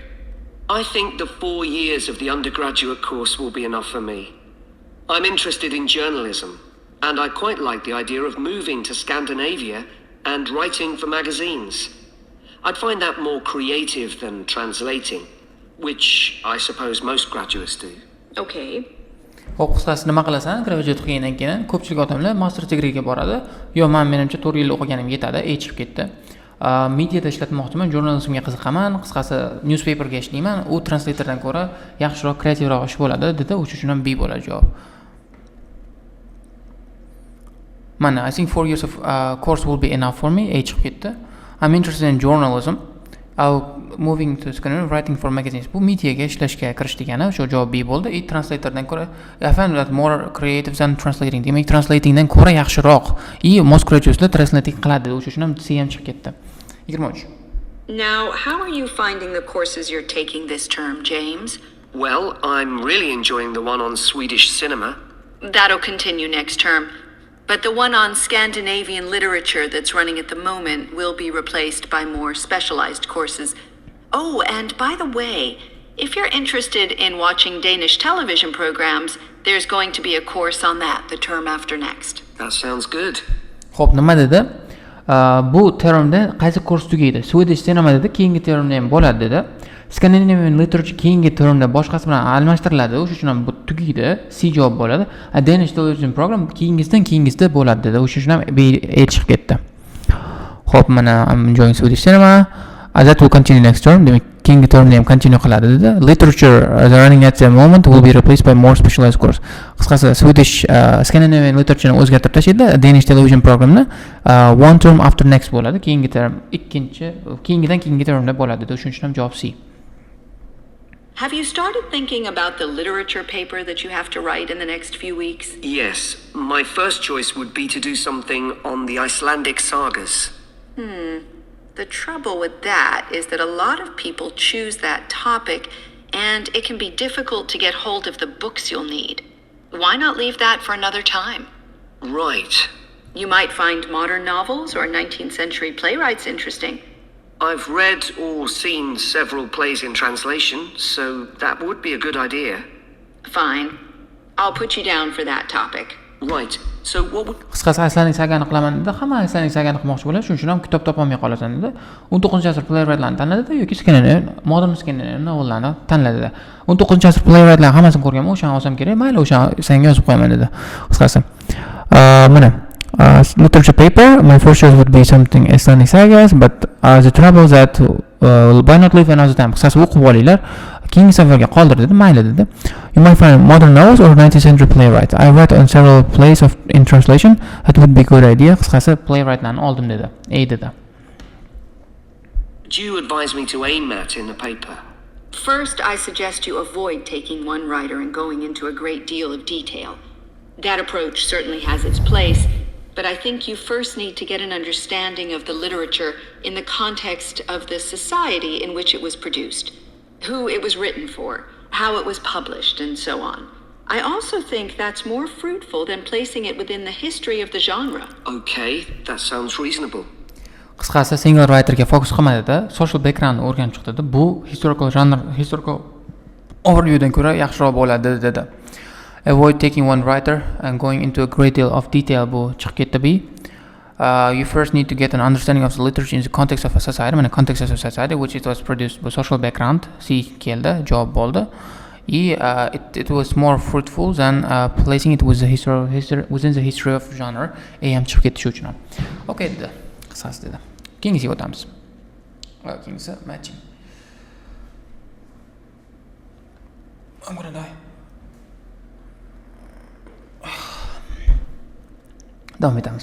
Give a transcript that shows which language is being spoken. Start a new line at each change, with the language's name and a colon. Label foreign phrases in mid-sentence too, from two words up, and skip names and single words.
English: I think the 4 years of the undergraduate course will be enough for me. I'm interested in journalism, and I quite like the idea of moving to Scandinavia and writing for magazines. I'd find that more creative than translating, which I suppose most graduates do. Okay.
Uzbek: Xo'p, qisqasi nima qilasan? Graduate qilgandan keyin ko'pchilik odamlar
English: master degreega
Uzbek: boradi. Yo, menimcha 4 yil o'qiganim yetadi, chiqib ketdi. Mediada ishlatmoqchiman, jurnalizmga qiziqaman, qisqasi newspaperga ishlayman, u translatordan ko'ra yaxshiroq, kreativroq ish bo'ladi dedi, o'sha uchun ham B bo'ladi javob. Mana,
English: I think 4 years of course will be enough for me.
Uzbek: Chiqib ketdi.
English: I'm interested in journalism. Moving to Scandinavia, writing for magazines.
Uzbek: Bu mediaga ishlashga kirish degani, o'sha javob B bo'ldi. Translatordan ko'ra,
English: I find that more creative than translating.
Uzbek: Demak, translatingdan ko'ra yaxshiroq.
English: Most graduates translating
Uzbek: qiladi, o'sha uchun ham C ham chiqib ketdi. 23.
English: Now, how are you finding the courses you're taking this term, James? Well, I'm really enjoying the one on Swedish cinema. That'll continue next term. But the one on Scandinavian literature that's running at the moment will be replaced by more specialized courses. Oh, and by the way, if you're interested in watching Danish television programs, there's going to be a course on that the term after next. That sounds good.
Uzbek: Xo'p, nima dedi? Bu termda qaysi kurs tugaydi?
English: Swedish cinema
Uzbek: dedi, keyingi termda ham bo'ladi dedi.
English: Scandinavian literature
Uzbek: keyingi termda boshqasi bilan almashtiriladi, o'sha uchun ham bu tugaydi, C javob bo'ladi.
English: Danish television program
Uzbek: keyingisida bo'ladi dedi, o'sha uchun ham B chiqib ketdi. Xo'p, mana
English: I'm enjoying Swedish cinema. That will continue next term.
Uzbek: Demak, keyingi termda ham continue qiladi dedi.
English: Literature running at the moment will be replaced by more specialized course.
Uzbek: Qisqasi
English: Swedish Scandinavian literature
Uzbek: ni o'zgartirib tashlaydi.
English: Danish television programni one term after next bo'ladi.
Uzbek: Keyingi term keyingi termda bo'ladi dedi. Shuning uchun ham javob C.
English: Have you started thinking about the literature paper that you have to write in the next few weeks? Yes, my first choice would be to do something on the Icelandic sagas. The trouble with that is that a lot of people choose that topic, and it can be difficult to get hold of the books you'll need. Why not leave that for another time? Right. You might find modern novels or 19th century playwrights interesting. I've read or seen several plays in translation, so that would be a good idea. Fine. I'll put you down for that topic. Right. So what would...
Uzbek: Qisqasi
English: Icelandic sagani
Uzbek: qilaman dedi. Hamma
English: Icelandic sagani
Uzbek: qilmoqchi bo'ladi, shuning uchun ham kitob topolmay qolasan dedi. 19-asr playwrightlarni tanladi yoki
English: modern Scandinavian novellarni
Uzbek: tanladi dedi. 19-asr playwrightlar hammasini ko'rganman, o'shani olsam kerak, mayli o'shani senga yozib qo'yaman dedi. Qisqasi.
English: Mana literature paper, my first choice would be something Icelandic sagas, but the trouble that why not leave another time?
Uzbek: Qisqasi o'qib olinglar, keyingi safarga qoldir dedi, mayli dedi.
English: You might find modern novels or 19th century playwrights. I read on several plays in translation. That would be a good idea.
Uzbek: Qisqasi playwrightlarni oldim dedi. A dedi.
English: Do you advise me to aim at in the paper? First, I suggest you avoid taking one writer and going into a great deal of detail. That approach certainly has its place, but I think you first need to get an understanding of the literature in the context of the society in which it was produced, who it was written for, how it was published, and so on. I also think that's more fruitful than placing it within the history of the genre. Okay, that sounds reasonable.
Uzbek: Qisqasi
English: single writerga
Uzbek: fokus qilmadida,
English: social background
Uzbek: o'rganib chiqdi. Bu historical overviewdan ko'ra yaxshiroq bo'ladi dedi.
English: Avoid taking one writer and going into a great deal of detail.
Uzbek: Bu chiqib ketdi B.
English: You first need to get an understanding of the literature in the context of a society, in the context of a society which it was produced by social background.
Uzbek: C keldi, javob bo'ldi.
English: It was more fruitful than placing it within the history of genre.
Uzbek: A ham chiqib ketdi shu uchun. Okay dedi. Qisqasi dedi. Keyingisiga o'tamiz. Keyingisi matching.
English: I'm gonna die.
Uzbek: Davom etamiz.